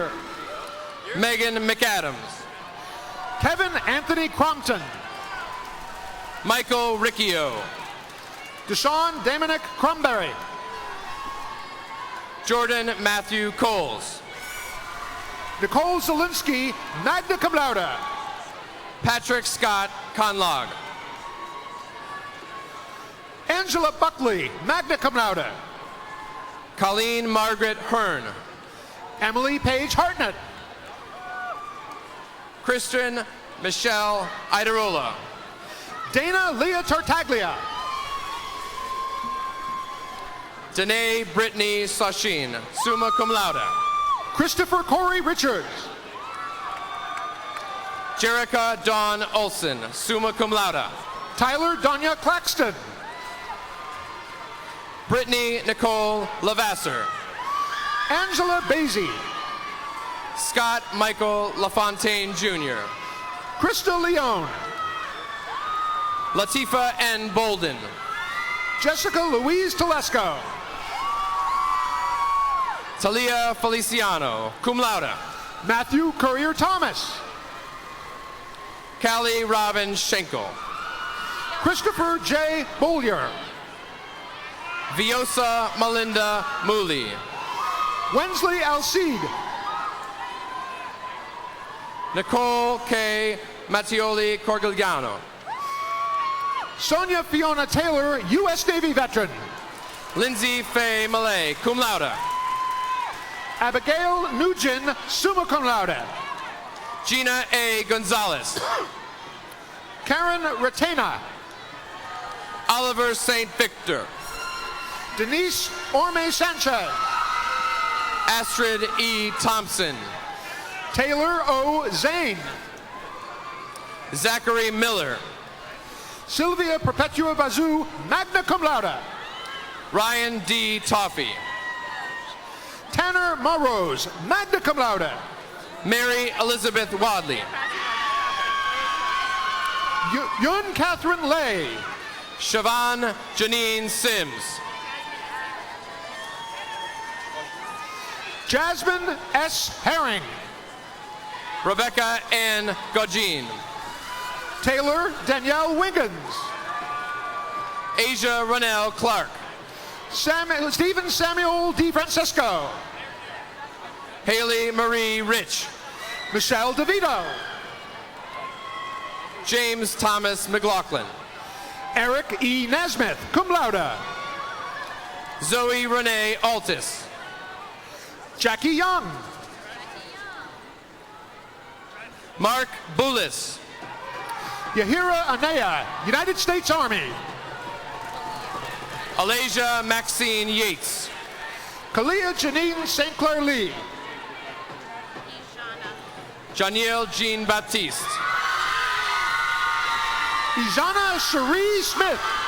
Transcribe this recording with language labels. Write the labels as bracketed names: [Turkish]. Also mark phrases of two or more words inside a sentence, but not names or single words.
[English] Megan McAdams. Kevin Anthony Crompton. Michael Riccio. Deshaun Dominic Crumberry. Jordan Matthew Coles. Nicole Zelinsky, [Latin] magna cum laude. [English] Patrick Scott Conlog. Angela Buckley, [Latin] magna cum laude. [English] Colleen Margaret Hearn. Emily Page Hartnett. Christian Michelle Idarola. Dana Leah Tartaglia. Danae Brittany Sashin, [Latin] summa cum laude. [English] Christopher Corey Richards. Jerica Dawn Olson, [Latin] summa cum laude. [English] Tyler Donya Claxton. Brittany Nicole Lavasser. Angela Basie. Scott Michael LaFontaine Jr. Krista Leone. Latifa N. Bolden. Jessica Louise Telesco. Talia Feliciano, [Latin] cum laude. [English] Matthew Courier Thomas. Callie Robin Schenkel. Christopher J. Bollier. Viosa Melinda Mooley. Wensley Alcide. Nicole K. Mattioli Corgigliano. Sonia Fiona Taylor, U.S. Navy veteran. Lindsay Faye Malay, [Latin] cum laude. [English] Abigail Nugent, [Latin] summa cum laude. [English] Gina A. Gonzalez. Karen Retena. Oliver St. Victor. Denise Orme Sanchez. Astrid E. Thompson. Taylor O. Zane. Zachary Miller. Sylvia Perpetua Bazoo, [Latin] magna cum laude. [English] Ryan D. Toffee. Tanner Morrose, [Latin] magna cum laude. [English] Mary Elizabeth Wadley. Yun Catherine Lay. Siobhan Janine Sims. Jasmine S. Herring. Rebecca Ann Gogin. Taylor Danielle Wiggins. Asia Ronell Clark. Stephen Samuel D. Francisco. Haley Marie Rich. Michelle DeVito. James Thomas McLaughlin. Eric E. Nesmith, [Latin] cum laude. [English] Zoe Renee Altis. Jackie Young. Mark Bullis. Yahira Anaya, United States Army. Alasia Maxine Yates. Kalia Janine St. Clair Lee. Janiel Jean Baptiste. Ijana Cherie Smith.